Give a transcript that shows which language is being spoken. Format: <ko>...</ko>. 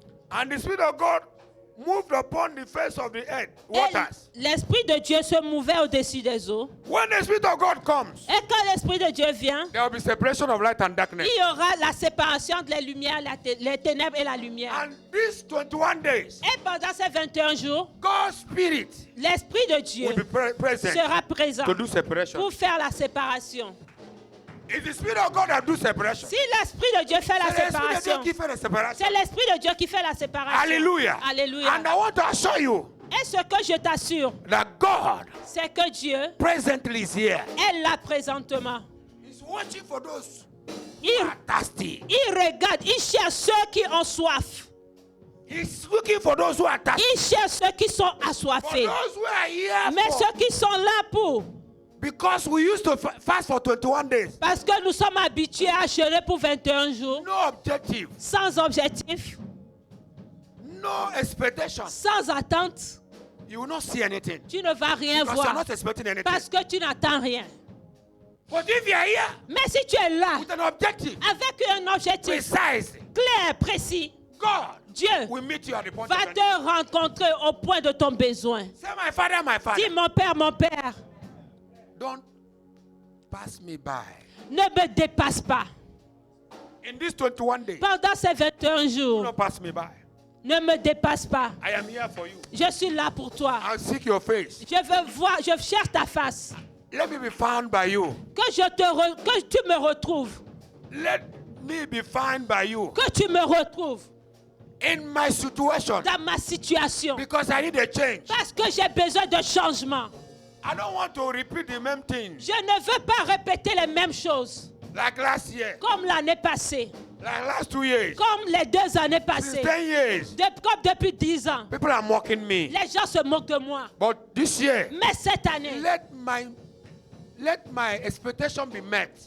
<en>and the Spirit of God moved upon the face of the earth, waters.</en> <fr>et l'Esprit de Dieu se mouvait au-dessus des eaux.</fr> <en>When the Spirit of God comes,</en> <fr>Et quand l'Esprit de Dieu vient,</fr> <en>there will be separation of light and darkness.</en> <fr>il y aura la séparation de les lumières, les ténèbres et la lumière.</fr> <en>And these 21 days,</en> <fr>Et pendant ces 21 jours,</fr> <en>God's Spirit</en> <fr>l'Esprit de Dieu</fr> <en>will be present</en> <fr>sera présent</fr> <en>to do separation.</en> <fr>pour faire la séparation.</fr> <en>It's the Spirit of God that do separation.</en> <fr>Si l'Esprit de Dieu fait la C'est l'Esprit de Dieu séparation, qui fait la séparation. c'est l'Esprit de Dieu qui fait la séparation. Hallelujah. Alléluia.</fr> <en>And I want to assure you</en> <fr>Et ce que je t'assure,</fr> <en>that God</en> <fr>c'est que Dieu</fr> <en>presently is here.</en> <fr>est là présentement.</fr> <en>He's watching for those who</en> <fr>Il,</fr> <en>are thirsty.</en> <fr>il regarde, il cherche ceux qui ont soif.</fr> <en>He's looking for those who are thirsty.</en> <fr>Il cherche ceux qui sont</fr> <en>For</en> <fr>assoiffés.</fr> <en>those who are here</en> <fr>Mais</fr> <en>for,</en> <fr>ceux qui sont là pour,</fr> <en>because we used to fast for 21 days.</en> <fr>parce que nous sommes habitués à jeûner pour 21 jours,</fr> <en>No objective,</en> <fr>sans objectif,</fr> <en>no expectation.</en> <fr>sans attente,</fr> <en>You will not see anything.</en> <fr>tu ne vas rien</fr> <en>Because you are</en> <fr>voir.</fr> <en>not expecting anything.</en> <fr>Parce que tu n'attends rien.</fr> <en>But if you are here</en> <fr>Mais si tu es là,</fr> <en>with an objective,</en> <fr>avec un objectif</fr> <en>precise,</en> <fr>clair, précis,</fr> <en>God</en> <fr>Dieu</fr> <en>will meet you at the point</en> <fr>va</fr> <en>of your</en> <fr>te</fr> <en>need.</en> <fr>rencontrer au point de ton besoin.</fr> <en>Say, my Father, my Father,</en> <fr>Dis, mon Père,</fr> <en>don't pass me by.</en> <fr>ne me dépasse pas.</fr> <en>In these 21 days,</en> <fr>Pendant ces 21 jours,</fr> <en>don't pass me by.</en> <fr>ne me dépasse pas.</fr> <en>I am here for you.</en> <fr>Je suis là pour toi.</fr> <en>I'll seek your face.</en> <fr>Je veux voir, je cherche ta face.</fr> <en>Let me be found by you.</en> <fr>Que tu me retrouves.</fr> <en>Let me be found by you.</en> <fr>Que tu me retrouves.</fr> <en>in my situation.</en> <fr>Dans ma situation.</fr> <en>Because I need a change.</en> <fr>Parce que j'ai besoin de changement.</fr> <en>I don't want to repeat the same thing.</en> <fr>Je ne veux pas répéter les mêmes choses.</fr> <en>Like last year.</en> <fr>Comme l'année passée.</fr> <en>Like last 2 years.</en> <fr>Comme les 2 années passées.</fr> <en>10 years.</en> <fr>Comme depuis 10 ans.</fr> <en>People are mocking me.</en> <fr>Les gens se moquent de moi.</fr> <en>But this year,</en> <fr>mais cette année,</fr> <en>let my expectation be met.</en>